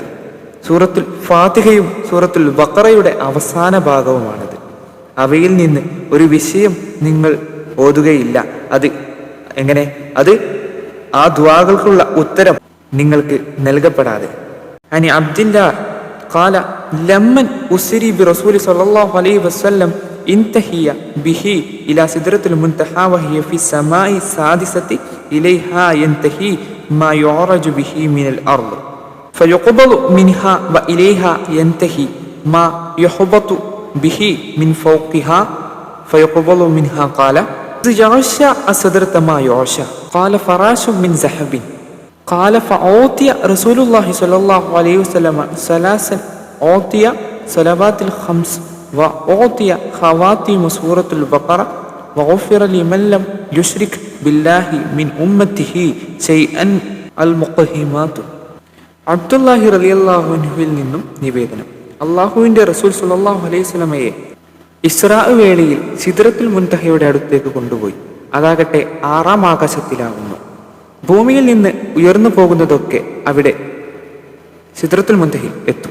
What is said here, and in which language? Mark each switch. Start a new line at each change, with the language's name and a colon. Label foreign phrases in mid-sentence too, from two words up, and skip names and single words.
Malayalam: സൂറത്തുൽ ഫാത്തിഹയും സൂറത്തുൽ ബഖറയുടെ അവസാന ഭാഗവുമാണിത്. അവയിൽ നിന്ന് ഒരു വിഷയം നിങ്ങൾ ഓതുകയില്ല. അത് എങ്ങനെ? അത് ആ ദുആകൾക്കുള്ള ഉത്തരം നിങ്ങൾക്ക് നൽകപ്പെടാതെ.
Arabic: عن عبد الله قال لما أسري برسول الله صلى الله عليه وسلم انتهي به إلى سدرة المنتهى وهي في السماء السادسة إليها ينتهي ما يعرج به من الأرض فيقبض منها وإليها ينتهي ما يحبط به من فوقها فيقبض منها قال يغشى السدرة ما يغشى قال فراش من ذهب قال فأعطي رسول الله صلى الله عليه وسلم ثلاثا أعطي صلوات الخمس وأعطي خواتيم سورة البقرة وغفر لمن لم يشرك بالله من أمته شيئا المقهمات.
Malayalam: അബ്ദുല്ലാഹി
Arabic: رضي الله عنه
Malayalam: നിന്നും നിവേദനം. അള്ളാഹുവിന്റെ റസൂൽ
Arabic: صلى الله عليه وسلم
Malayalam: ഇസ്രാ വേളയിൽ സിദ്റത്തുൽ മുൻതഹയുടെ അടുത്തേക്ക് കൊണ്ടുപോയി. അതാകട്ടെ 6-ാം ആകാശത്തിലാകുന്നു. ഭൂമിയിൽ നിന്ന് ഉയർന്നു പോകുന്നതൊക്കെ അവിടെ സിദ്റത്തുൽ മുൻതഹയിൽ എത്തും.